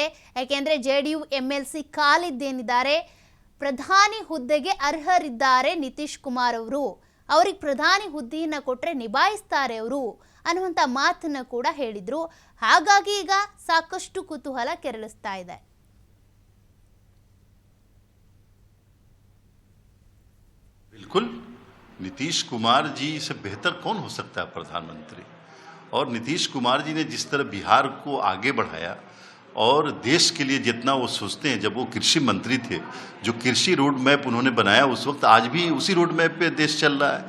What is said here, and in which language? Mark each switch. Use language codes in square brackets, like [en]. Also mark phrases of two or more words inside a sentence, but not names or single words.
[kn] ಯಾಕೆಂದರೆ JDU MLC ಕಾಲಿದ್ದೇನಿದ್ದಾರೆ, ಪ್ರಧಾನಿ ಹುದ್ದೆಗೆ ಅರ್ಹರಿದ್ದಾರೆ ನಿತೀಶ್ ಕುಮಾರ್ ಅವರು, ಅವ್ರಿಗೆ ಪ್ರಧಾನಿ ಹುದ್ದೆಯನ್ನು ಕೊಟ್ಟರೆ ನಿಭಾಯಿಸ್ತಾರೆ ಅವರು ಅನ್ನುವಂಥ ಮಾತನ್ನು ಕೂಡ ಹೇಳಿದ್ರು. ಹಾಗಾಗಿ ಈಗ ಸಾಕಷ್ಟು ಕುತೂಹಲ ಕೆರಳಿಸ್ತಾ ಇದೆ. [hi] बिल्कुल नीतीश कुमार जी से बेहतर कौन हो सकता है प्रधानमंत्री। और नीतीश कुमार जी ने जिस तरह बिहार को आगे बढ़ाया और देश के लिए जितना वो सोचते हैं, जब वो कृषि मंत्री थे, जो कृषि [en] road map [hi] उन्होंने बनाया उस वक्त, आज भी उसी [en] road map [hi] पे देश चल रहा है।